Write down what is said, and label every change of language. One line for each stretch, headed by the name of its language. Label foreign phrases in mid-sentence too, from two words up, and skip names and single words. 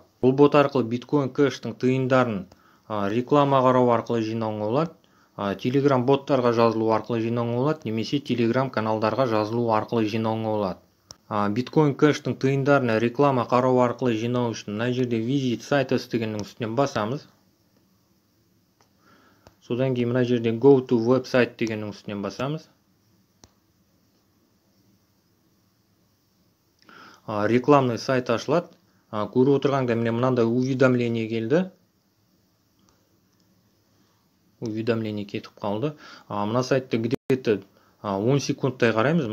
Kazakh: Бұл бот арқылы биткоин кэштің тиындарын реклама қарау арқылы жинауға болады, телеграм боттарға жазылу арқылы жинауға болады, немесе телеграм каналдарға жазылу арқылы жинауға болады. Биткоин кэштің тиындарын реклама қарау арқылы жинау үшін мына жерде
English: visit sites
Kazakh: дегеннің үстінен басамыз. Содан кейін мына жерде
English: go to website
Kazakh: дегеннің үстінен басамыз. Рекламный сайт ашылады. Көріп отырғанда міне мынандай уведомление келді. Уведомление кетіп қалды. Мына сайтты где-то 10 секундтай қараймыз.